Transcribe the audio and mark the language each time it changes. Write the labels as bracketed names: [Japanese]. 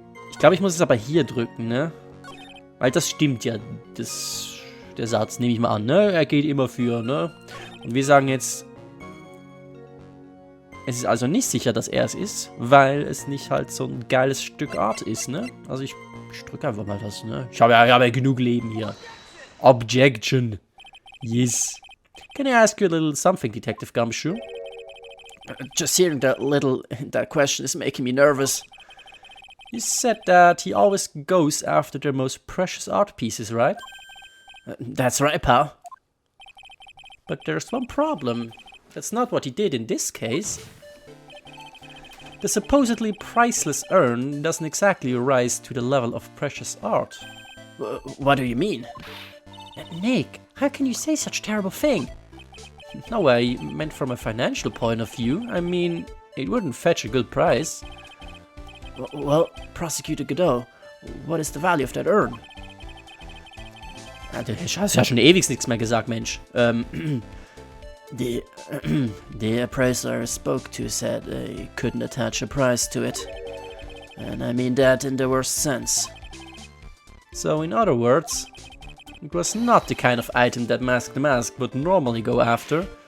[German] Ich glaube, ich muss es aber hier drücken, ne? Weil das stimmt ja, der Satz, nehme ich mal an, ne? Er geht immer für, ne? Und wir sagen jetzt, es ist also nicht sicher, dass er es ist, weil es nicht halt so ein geiles Stück Art ist, ne? Also ich drücke einfach mal das, ne? Ich habe ja genug Leben hier. [English] Objection. Yes. Can I ask you a little something, Detective Gumshoe? Just hearing that question is making me nervous. You said that he always goes after the most precious art pieces, right? That's right, pal. But there's one problem. That's not what he did in this case. The supposedly priceless urn doesn't exactly rise to the level of precious art. What do you mean? Nick, how can you say such a terrible thing? No, I meant from a financial point of view. I mean, it wouldn't fetch a good price. Well, Prosecutor Godot, what is the value of that urn? [German] Du hast ja schon ewig nichts mehr gesagt, Mensch. [English] The appraiser I spoke to said they couldn't attach a price to it. And I mean that in the worst sense. So, in other words, it was not the kind of item that Mask the Mask would normally go after.